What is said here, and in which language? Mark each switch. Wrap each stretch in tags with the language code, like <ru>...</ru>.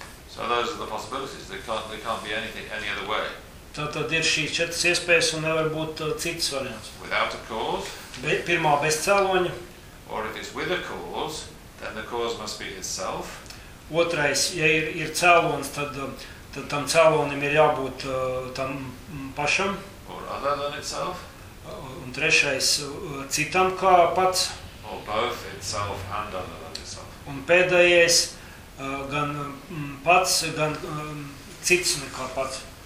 <en>So those are the possibilities. They can't be any other way.</en> <lv>Tātad ir šīs četras iespējas un nevar būt cits variants.</lv> <en>Without a cause.</en> <lv>Pirmā bez cēloņa.</lv> <en>Or if it's with a cause, then the cause must be itself.</en> <lv>Otrais, ja ir cēlons, tad tam cēlonim ir jābūt tam pašam.</lv> <en>Or other than itself.</en> <lv>Un trešais, citam kā pats.</lv> <en>Or both itself and other than itself.</en> <lv>Un pēdējais, gan pats, gan cits kā pats.</lv>